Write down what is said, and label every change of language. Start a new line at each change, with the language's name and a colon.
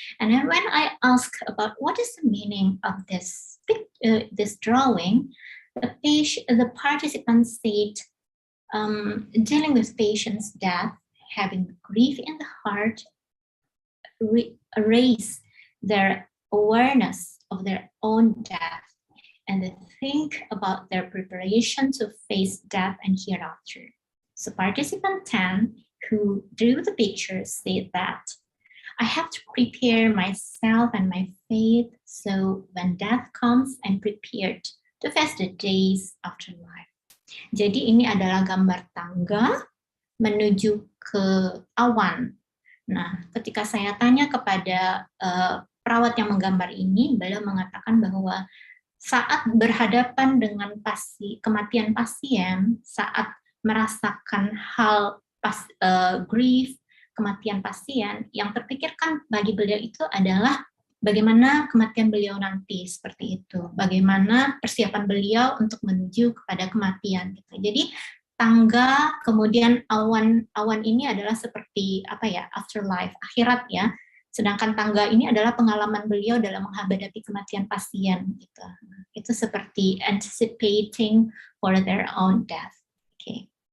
English: And then when I ask about what is the meaning of this drawing, the participants said, dealing with patient's death, having grief in the heart, raise their awareness of their own death, and they think about their preparation to face death and hereafter. So participant 10, who drew the picture, said that, I have to prepare myself and my faith, so when death comes, I'm prepared to face the days after life.
Indonesian: Jadi ini adalah gambar tangga menuju ke awan. Nah, ketika saya tanya kepada perawat yang menggambar ini, beliau mengatakan bahwa saat berhadapan dengan kematian pasien, saat merasakan hal grief, kematian pasien, yang terpikirkan bagi beliau itu adalah bagaimana kematian beliau nanti, seperti itu. Bagaimana persiapan beliau untuk menuju kepada kematian. Gitu. Jadi tangga, kemudian awan ini adalah seperti afterlife, akhirat ya. Sedangkan tangga ini adalah pengalaman beliau dalam menghadapi kematian pasien gitu. Itu seperti
English: anticipating for their own death. Okay.